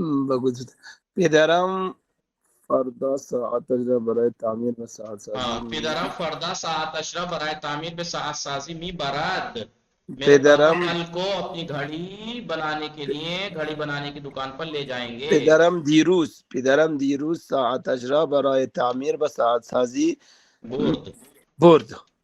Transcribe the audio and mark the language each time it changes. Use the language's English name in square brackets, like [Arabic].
[Persian] بگوید پدرم فردا ساعتش را برای تعمیر و ساعت سازی پدرم فردا ساعتش را برای تعمیر به ساعت سازی میبرد. [Urdu] میرے پاپا [Persian] پدرم [Urdu] کل کو اپنی گھڑی بنانے کے لیے گھڑی بنانے کی دکان پر لے جائیں گے. [Persian] پدرم دیروز ساعتش را برای تعمیر و ساعت سازی برد.